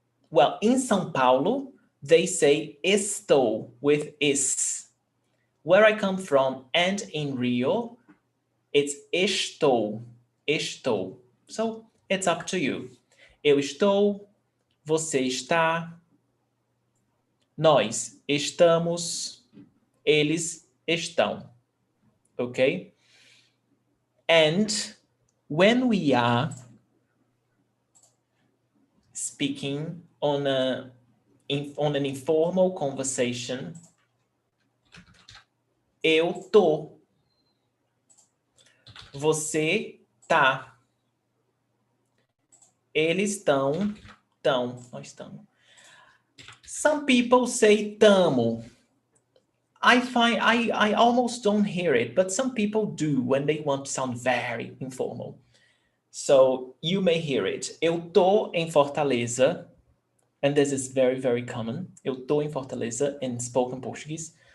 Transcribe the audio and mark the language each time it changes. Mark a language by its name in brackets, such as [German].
[English] Well, in São Paulo, they say estou with is. Where I come from and in Rio, it's estou. So it's up to you. [Portuguese] Eu estou, você está, nós estamos, eles estão. [English] Okay? And when we are speaking on an informal conversation, [Portuguese] eu tô. Você tá. Eles estão. Nós estamos. [English] Some people say tamo. I almost don't hear it, but some people do when they want to sound very informal. So you may hear it. [Portuguese] Eu tô em Fortaleza. [English] And this is very, very common. [Portuguese] Eu tô em Fortaleza [English] in spoken Portuguese.